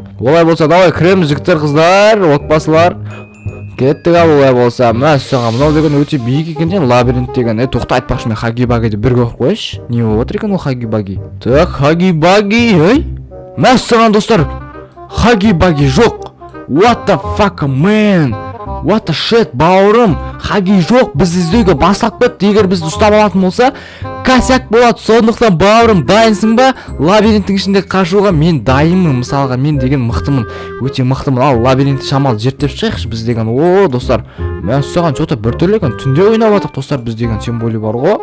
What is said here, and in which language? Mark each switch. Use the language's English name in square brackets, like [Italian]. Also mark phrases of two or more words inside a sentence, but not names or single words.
[Kazakh] Олай болса, давай кіреміз жігіттер, қыздар, отбасылар. Кеттік ал, олай болса. Мәссаған, мынау деген өте биік екен де, лабиринт деген. Тоқта, айтпақшы, мен хаги-багиді бір көріп қойшы. Не болып отыр екен ол хаги-баги? Так, хаги-баги, мәссаған достар, хаги-баги жоқ. [English] What the fuck, man? What the shit, [Kazakh] бауырым? Хаги жоқ, біз іздеуге бастап кетті. Егер бізді ұстап алатын болса, косяк болады. Сондықтан бауырым, дайынсың ба? Лабиринттің ішінде қашуға мен дайынмын. Мысалға, мен деген мықтымын, өте мықтымын. Ал лабиринтті шамалы зерттеп шығайықшы біз деген. О, достар, мен соған жота біртүрлі екен. Түнде ойнап жатық достар, біз деген символы бар ғой.